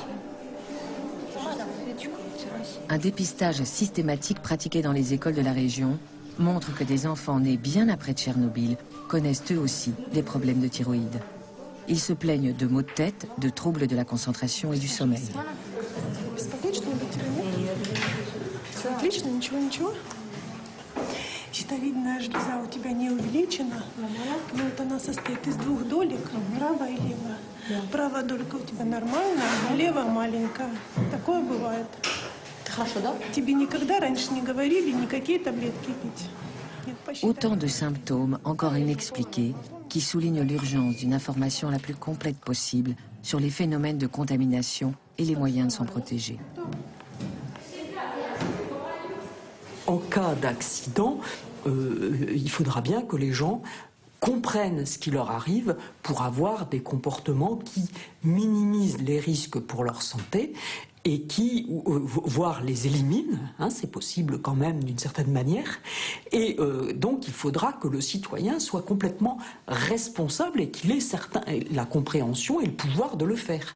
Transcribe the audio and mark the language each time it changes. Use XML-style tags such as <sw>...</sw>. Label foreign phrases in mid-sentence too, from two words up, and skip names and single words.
<fr>Un dépistage systématique pratiqué dans les écoles de la région montre que des enfants nés bien après Tchernobyl connaissent eux aussi des problèmes de thyroïde. Ils se plaignent de maux de tête, de troubles de la concentration et du sommeil.</fr> <ru>Щитовидная железа у тебя не увеличена, но вот она состоит из двух долек, правая и левая. Правая долька у тебя нормальная, а левая маленькая. Такое бывает. Хорошо, да? Тебе никогда раньше не говорили никакие таблетки пить.</ru> <fr>Autant de symptômes encore inexpliqués qui soulignent l'urgence d'une information la plus complète possible sur les phénomènes de contamination et les moyens de s'en protéger. En cas d'accident, il faudra bien que les gens comprennent ce qui leur arrive pour avoir des comportements qui minimisent les risques pour leur santé et qui, voire les éliminent, hein, c'est possible quand même d'une certaine manière, et donc il faudra que le citoyen soit complètement responsable et qu'il ait la compréhension et le pouvoir de le faire.</fr>